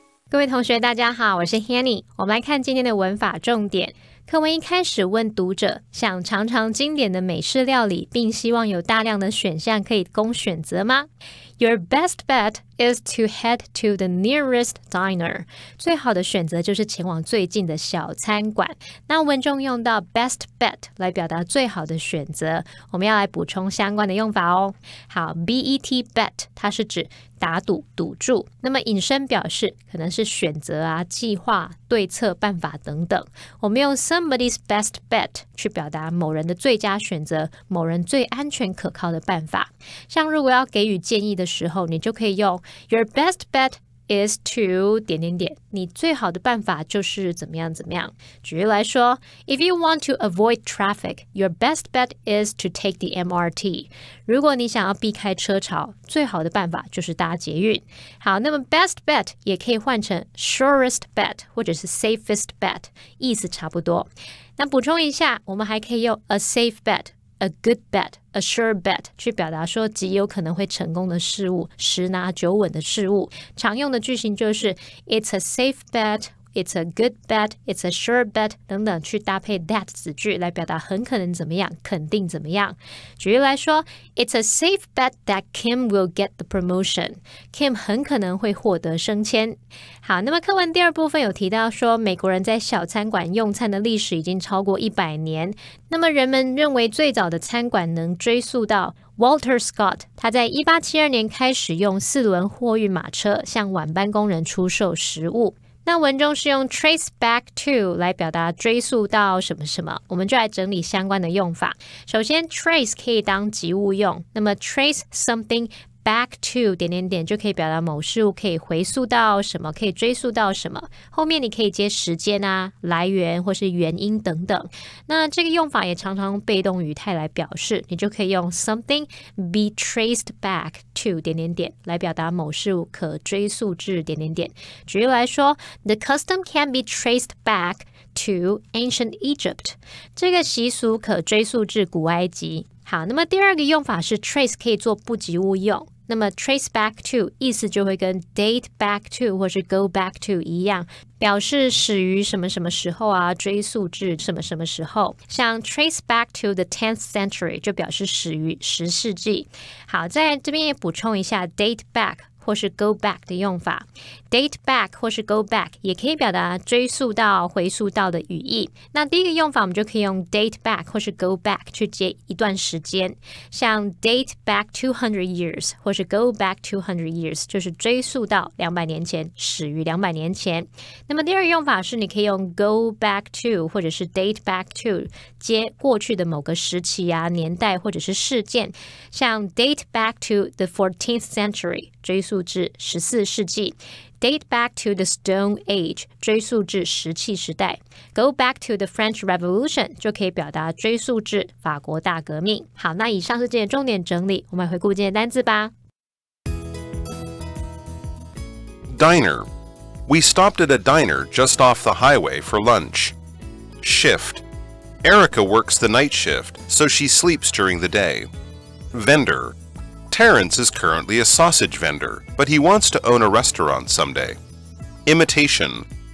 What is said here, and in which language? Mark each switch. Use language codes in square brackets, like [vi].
[zh] 各位同学大家好，我是 Hanny。我们来看今天的文法重点。课文一开始问读者想尝尝经典的美式料理，并希望有大量的选项可以供选择吗？ [en] Your best bet is to head to the nearest diner. [zh] 最好的选择就是前往最近的小餐馆。那文中用到 best bet 来表达最好的选择，我们要来补充相关的用法哦。好 ，bet bet 它是指打赌、赌注，那么引申表示可能是选择啊、计划、对策、办法等等。我们用 somebody's best bet 去表达某人的最佳选择，某人最安全可靠的办法。像如果要给予建议的时候，你就可以用 [en] Your best bet is to [zh] 点点点，你最好的办法就是怎么样怎么样。举例来说 [en] If you want to avoid traffic, your best bet is to take the MRT. [zh] 如果你想要避开车潮，最好的办法就是搭捷运。好，那么 best bet 也可以换成 surest bet 或者是 safest bet， 意思差不多。那补充一下，我们还可以用 [en] a safe bet、a good bet, a sure bet [zh] 去表达说极有可能会成功的事物，十拿九稳的事物。常用的句型就是 [en] It's a safe bet, It's a good bet, It's a sure bet [zh] 等等，去搭配 that 子句来表达很可能怎么样，肯定怎么样。举例来说 [en] It's a safe bet that Kim will get the promotion. [zh] Kim 很可能会获得升迁。好，那么课文第二部分有提到说美国人在小餐馆用餐的历史已经超过100年。那么人们认为最早的餐馆能追溯到Walter Scott， 他在1872年开始用4轮货运马车向晚班工人出售食物。那文中是用 trace back to 来表达追溯到什么什么，我们就来整理相关的用法。首先 trace 可以当及物用，那么 trace something back to 点点点就可以表达某事物可以回溯到什么，可以追溯到什么。后面你可以接时间啊、来源或是原因等等。那这个用法也常常用被动语态来表示，你就可以用 something be traced back to 点点点来表达某事物可追溯至点点点。举例来说 [en] The custom can be traced back to ancient Egypt. [zh] 这个习俗可追溯至古埃及。好，那么第二个用法是 trace 可以做不及物用。那么 trace back to 意思就会跟 date back to 或是 go back to 一样，表示始于什么什么时候啊，追溯至什么什么时候。像 [en] trace back to the 10th century [zh] 就表示始于10世纪。好，在这边也补充一下 date back或是 go back 的用法。 date back 或是 go back 也可以表达追溯到、回溯到的语义。那第一个用法我们就可以用 date back 或是 go back 去接一段时间，像 date back 200 years 或是 go back 200 years 就是追溯到200年前，始于200年前。那么第二个用法是你可以用 go back to 或者是 date back to 接过去的某个时期啊、年代或者是事件，像 date back to the 14th century 追溯至14世纪， date back to the Stone Age 追溯至石器时代， go back to the French Revolution 就可以表达追溯至法国大革命。好，那以上是今天的重点整理，我们来回顾今天的单字吧。 [en] Diner. We stopped at a diner just off the highway for lunch. Shift. Erica works the night shift, so she sleeps during the day. Vendor. Terrence is currently a sausage vendor, but he wants to own a restaurant someday. Imitation.